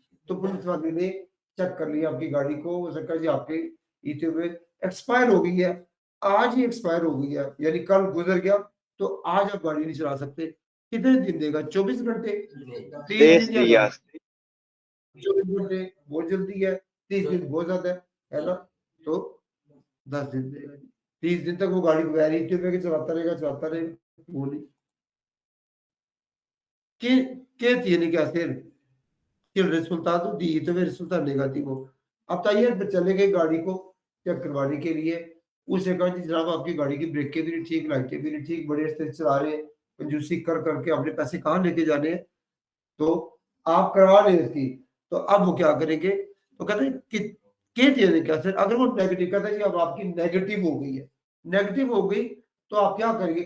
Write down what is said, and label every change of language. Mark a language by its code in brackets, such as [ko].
[hi] तो पुलिस वाले ने चेक कर लिया आपकी गाड़ी को, हो सकता है जी आपके ITV एक्सपायर हो गई है, आज ही एक्सपायर हो गई है, यानी कल गुजर गया, तो आज आप गाड़ी नहीं चला सकते। कितने दिन देगा? 24 घंटे, 30 दिन या 24 घंटे बहुत जल्दी है, 30 दिन बहुत ज्यादा है ना, तो 10 दिन देगा। 30 दिन तक वो गाड़ी बगैर ITV के चलाता रहेगा, वो नहीं। [es] ¿Qué tiene que hacer si el resultado de ITV resulta negativo? [hi] अब तैयार पे चले गए गाड़ी को चेक करवाने के लिए, उसने कहा जी जनाब आपकी गाड़ी की ब्रेकें भी नहीं ठीक, लाइटें भी नहीं ठीक, बड़े तेज चला रहे हैं, कंजूसी कर करके अपने पैसे कहाँ लेके जाने हैं, तो आप करवा लें इसकी। तो अब वो क्या करेंगे? तो कहते हैं कि के देने क्या सर, अगर वो नेगेटिव, कहते हैं जी अब आपकी नेगेटिव हो गई है, नेगेटिव हो गई, तो आप क्या करेंगे?